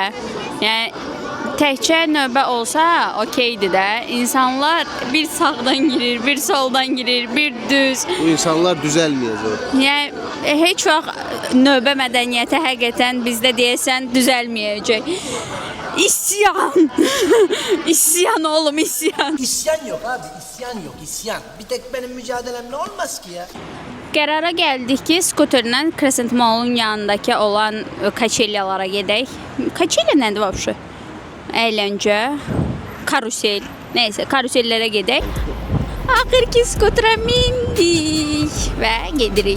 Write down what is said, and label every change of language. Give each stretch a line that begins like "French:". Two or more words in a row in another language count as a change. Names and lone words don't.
Azerbaijani: Yəni təkcə növbə olsa okeydir də. İnsanlar bir sağdan girir, bir soldan girir, bir düz. Bu insanlar düzəlməyəcək. Yəni heç vaxt növbə mədəniyyəti həqiqətən bizdə deyəsən düzəlməyəcək. İsyan. İsyan oğlum, isyan.
Turkish: İsyan yok abi, isyan yok, isyan. Bir tek benim mücadelemle olmaz ki ya.
Azerbaijani: Qərara gəldik ki, skuterlə Crescent Mall'un yanındakı olan kaçelyalara gedək. Kaçelya nədir vəbşi? Əyləncə, karusel. Nəysə, karusellərə gedək. Axır ki, skuterə mindik və gedirik.